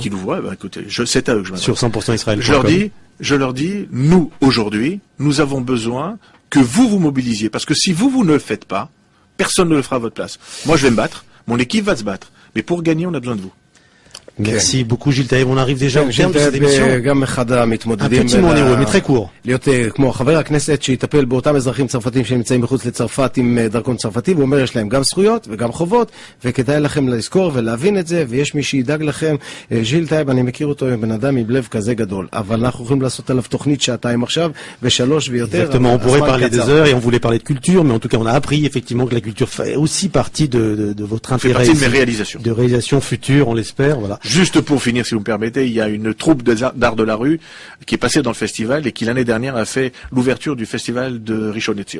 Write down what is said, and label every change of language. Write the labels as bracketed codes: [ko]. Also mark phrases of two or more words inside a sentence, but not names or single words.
[fr] Qui nous voient, écoutez, c'est à eux que je m'adresse. Sur 100% Israël. Je leur dis, nous, aujourd'hui, nous avons besoin que vous mobilisiez. Parce que si vous ne le faites pas, personne ne le fera à votre place. Moi, je vais me battre. Mon équipe va se battre. Mais pour gagner, on a besoin de vous. Merci beaucoup ג'יל טייב, on arrive déjà au terme de cette émission. [he] גם אחד המתמודדים, [fr] un petit mot en héros, mais très court. [he] להיות כמו חבר הכנסת שיטפל באותם אזרחים צרפתים שנמצאים מחוץ לצרפת עם דרכון צרפתי, והוא אומר יש להם גם זכויות וגם חובות, וכדאי לכם לזכור ולהבין את זה, ויש מי שידאג לכם. ג'יל טייב, אני מכיר אותו בן אדם עם לב כזה גדול, אבל אנחנו יכולים לעשות עליו תוכנית שעתיים עכשיו, ושלוש ויותר. [fr] Exactement, on pourrait parler des heures et on voulait parler de culture, mais en tout cas on a appris effectivement que la culture fait aussi partie de votre intérêt. Fait partie de mes réalisations. De réalisations futures, on l'espère, voilà. Juste pour finir, si vous me permettez, il y a une troupe d'art de la rue qui est passée dans le festival et qui l'année dernière a fait l'ouverture du festival de Rishon LeZion.